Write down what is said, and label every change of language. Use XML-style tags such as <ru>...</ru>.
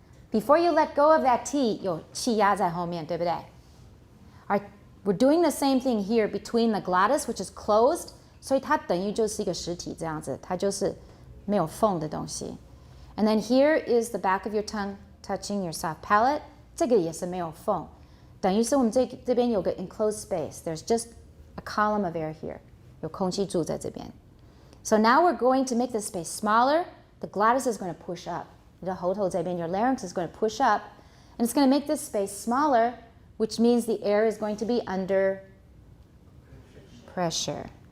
<en>Before you let go of that T, 有气压在后面，对不对? We're doing the same thing here between the glottis, which is closed, 所以它等于就是一个实体这样子，它就是没有缝的东西. And then here is the back of your tongue touching your soft palate, 这个也是没有缝.</en> <zh>等于是我们这边有个 enclosed space.</zh> <en>There's just a column of air here.</en> <zh>有空气柱在这边.</zh> <en>So now we're going to make the space smaller. The glottis is going to push up. 你的喉头这边, your larynx is going to push up, and it's going to make this space smaller, which means the air is going to be under pressure.</en>